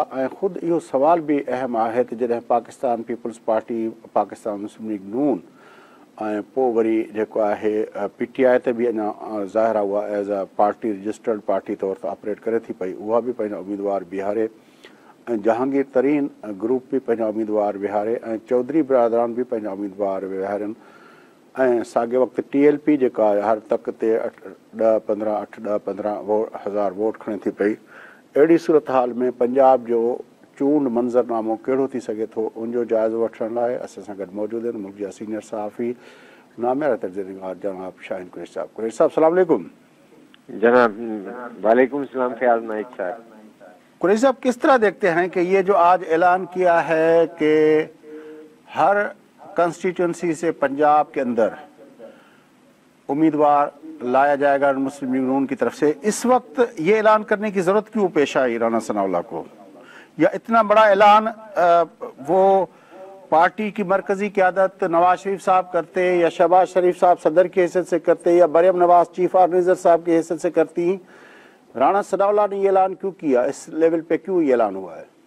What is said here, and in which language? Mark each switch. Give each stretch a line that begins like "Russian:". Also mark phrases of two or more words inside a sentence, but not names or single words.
Sindhi: ऐं ख़ुदि इहो सुवाल बि अहम आहे त जॾहिं पाकिस्तान पीपल्स पार्टी, पाकिस्तान मुस्लिम लीग नून ऐं पोइ वरी जेको आहे PTI ते बि अञा ज़ाहिर आहे उहा
English: as a party registered party
Sindhi: तौर ते ऑपरेट करे थी पई, उहा बि पंहिंजा उम्मीदवार बीहारे ऐं जहांगीर तरीन ग्रुप बि पंहिंजा उम्मीदवार विहारे ऐं चौधरी बिरादरान बि पंहिंजा उम्मीदवार विहारनि ऐं साॻे वक़्तु TLP जेका आहे हर तक ते 8-10-15 हज़ार वोट खणे थी पई। अहिड़ी सूरत हाल में पंजाब जो चूंड मंज़रनामो कहिड़ो थी सघे थो, उनजो जाइज़ो वठण लाइ असां सां गॾु मौजूदु आहिनि मुल्क जा सीनियर सहाफ़ी नामियारा तर्जुमेगार जनाब शाहीन कुरैशी साहब। कुरैशी साहब
Arabic: سلام علیکم.
Sindhi: जनाब
Arabic: وعلیکم سلام
Sindhi: फयाज नाइक साहब।
Urdu: قریشی صاحب، کس طرح دیکھتے ہیں کہ یہ جو آج اعلان کیا ہے کہ ہر کنسٹیچوئنسی سے پنجاب کے اندر امیدوار لایا جائے گا مسلم لیگ نون کی طرف سے، اس وقت یہ اعلان کرنے کی ضرورت کیوں پیش آئی رانا ثناءاللہ کو، یا اتنا بڑا اعلان وہ پارٹی کی مرکزی قیادت نواز شریف صاحب کرتے یا شہباز شریف صاحب صدر کی حیثیت سے کرتے یا مریم نواز
English: chief organizer
Urdu: صاحب کی حیثیت سے کرتی، رانا ثناءاللہ نے یہ اعلان کیوں کیا، اس لیول پے کیوں یہ اعلان ہوا ہے?